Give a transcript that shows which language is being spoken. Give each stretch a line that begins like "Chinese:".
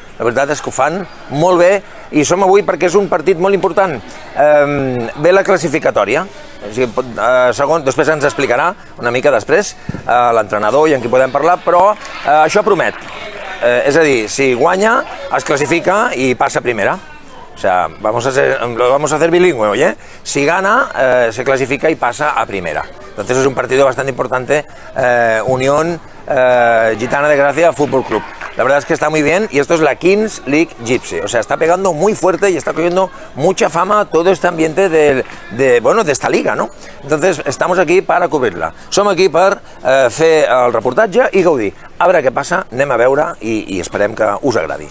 Catalan: La veritat és que ho fan molt bé i som avui perquè és un partit molt important. Ve la classificatòria. Segon, després ens explicarà una mica després l'entrenador i amb qui podem parlar, però això promet. És a dir, si guanya, es classifica
Spanish: y pasa primera. O sea, lo vamos a hacer bilingüe, oye. Si gana, se clasifica y pasa a primera. Entonces es un partido bastante importante, Unión Gitana de Gracia Fútbol Club. La verdad es que está muy bien y esto es la Kings League Gypsy. O sea, está pegando muy fuerte y está cogiendo mucha fama todo este ambiente de esta liga, ¿no? Entonces estamos aquí para cubrirla.
Catalan: Som aquí per fer el reportatge i gaudir. A veure què passa, anem a veure i esperem que us agradi.